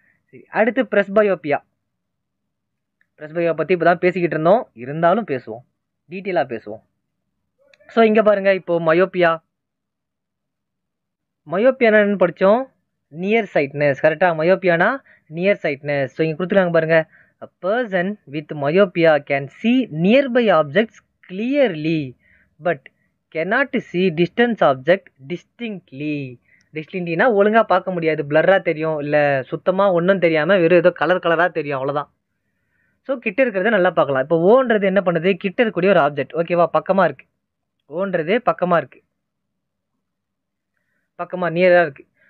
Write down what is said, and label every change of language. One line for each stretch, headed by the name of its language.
Tamil: சரி, அடுத்து பிரஸ்பயோப்பியா. பிரஸ்பயோபியா பற்றி இப்போ தான் பேசிக்கிட்டு இருந்தோம், இருந்தாலும் பேசுவோம், டீட்டெயிலாக பேசுவோம். ஸோ இங்கே பாருங்கள், இப்போது மயோப்பியா. மயோப்பியா என்னன்னு படித்தோம், நியர் சைட்னஸ். கரெக்டாக, மயோப்பியானா நியர் சைட்னஸ். ஸோ இங்கே கொடுத்துருக்காங்க பாருங்கள்,
English: a person with myopia can see nearby objects clearly but cannot see distance object distinctly.
Tamil: டிஸ்டிங்க்ட்லினா ஒழுங்காக பார்க்க முடியாது, பிளர்ராக தெரியும், இல்லை சுத்தமாக ஒன்றும் தெரியாமல் வெறும் ஏதோ கலராக தெரியும், அவ்வளோதான். ஸோ கிட்ட இருக்கிறத நல்லா பார்க்கலாம். இப்போ ஓன்றது என்ன பண்ணுது, கிட்ட இருக்கக்கூடிய ஒரு ஆப்ஜெக்ட், ஓகேவா, பக்கமாக இருக்குது. ஓன்றது பக்கமாக இருக்குது, பக்கமாக நியராக இருக்குது.